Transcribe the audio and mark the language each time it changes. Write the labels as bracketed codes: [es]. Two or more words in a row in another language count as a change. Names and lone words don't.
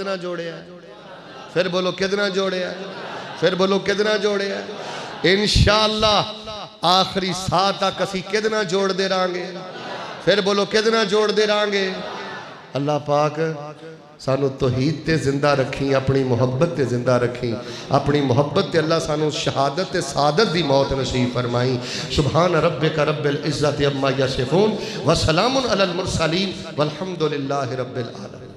[pa] کدنا جوڑیا پھر بولو کدنا جوڑیا پھر بولو کدنا جوڑے ان شاء اللہ آخری ساہ تک اسی کدنا جوڑتے رہاں گے پھر بولو کدنا جوڑتے رہاں گے اللہ پاک سانوں توحید تے زندہ رکھی اپنی محبت تے زندہ رکھی اپنی محبت تے اللہ سانوں شہادت تے سعادت دی موت نصیب فرمائی [ar] سبحان ربك رب العزة عما يصفون و سلام على المرسلين والحمد لله رب العالمين.